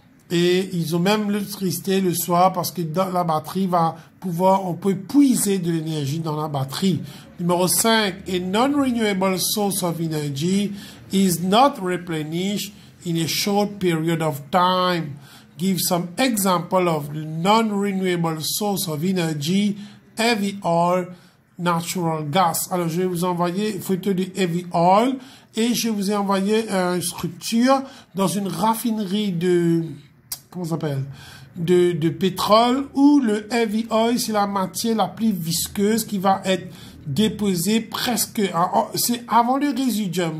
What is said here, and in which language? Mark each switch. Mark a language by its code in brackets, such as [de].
[fr] Et ils ont même l'électricité le soir parce que dans la batterie on peut puiser de l'énergie dans la batterie. [en] Numéro 5, a non-renewable source of energy is not replenished in a short period of time. Give some example of non-renewable source of energy, heavy oil, natural gas. [fr] Alors, je vais vous envoyer une photo du heavy oil et je vous ai envoyé une structure dans une raffinerie comment ça s'appelle? De pétrole où le heavy oil, c'est la matière la plus visqueuse qui va être déposé presque, c'est avant le résiduum.